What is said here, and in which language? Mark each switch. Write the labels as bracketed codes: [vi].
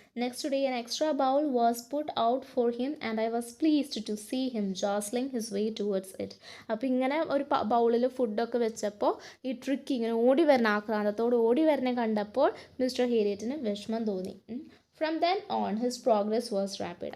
[en] Next day an extra bowl was put out for him, and I was pleased to see him jostling his way towards it. [ml] അപ്പോൾ ഇങ്ങനെ ഒരു ബൗളിൽ ഫുഡൊക്കെ വെച്ചപ്പോൾ ഈ tricky ഇങ്ങനെ ആക്രാന്തത്തോട് ഓടി വരണേ കണ്ടപ്പോൾ മിസ്റ്റർ ഹേരിയറ്റിന് വിഷമം തോന്നി. [en] From then on, his progress was rapid.